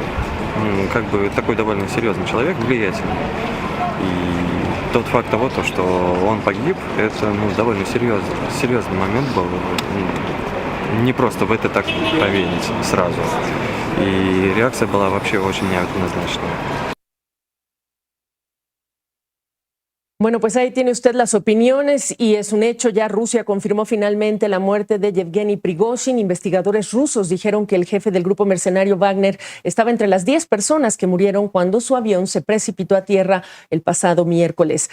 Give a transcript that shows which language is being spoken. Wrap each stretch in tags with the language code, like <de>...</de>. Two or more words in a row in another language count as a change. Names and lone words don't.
<ru>Как бы такой довольно серьезный человек, влиятельный. И тот факт того, что он погиб, это довольно серьезный момент был. Не просто в это так поверить сразу. И реакция была вообще очень неоднозначная.</ru> <es>Bueno, pues ahí tiene usted las opiniones y es un hecho, ya Rusia confirmó finalmente la muerte de Yevgeny Prigozhin. Investigadores rusos dijeron que el jefe del grupo mercenario Wagner estaba entre las 10 personas que murieron cuando su avión se precipitó a tierra el pasado miércoles.</es>